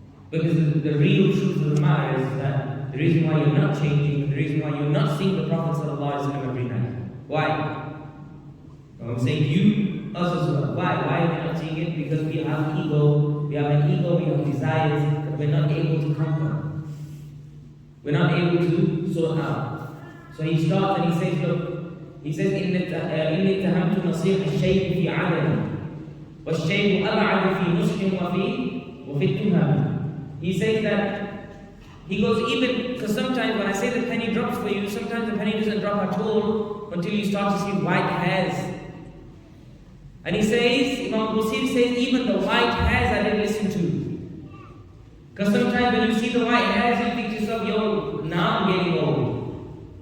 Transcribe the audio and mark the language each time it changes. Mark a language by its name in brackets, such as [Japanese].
[English] Because the real truth of the matter is that the reason why you're not changing, the reason why you're not seeing the Prophet ﷺ every night. Why? I'm saying you, us as well. Why? Why are we not seeing it? Because we have ego, we have an ego, we have desires that we're not able to conquer. We're not able to sort out. So he starts and he says, [Arabic] look, he says, إِنِّي اتَّهَمْتُ نَصِيحَ الشَّيْءِ فِي عَدَمٍ وَالشَّيْءُ أَبْعَدُ فِي نُصْحٍ وَفِي التُّهَمِ. [English] He says that, he goes, even, because sometimes when I say the penny drops for you, sometimes the penny doesn't drop at all until you start to see white hairs. And he says, Imam Busiri says, even the white hairs I didn't listen to. Because sometimes when you see the white hairs, you think to yourself, yo, now I'm getting old.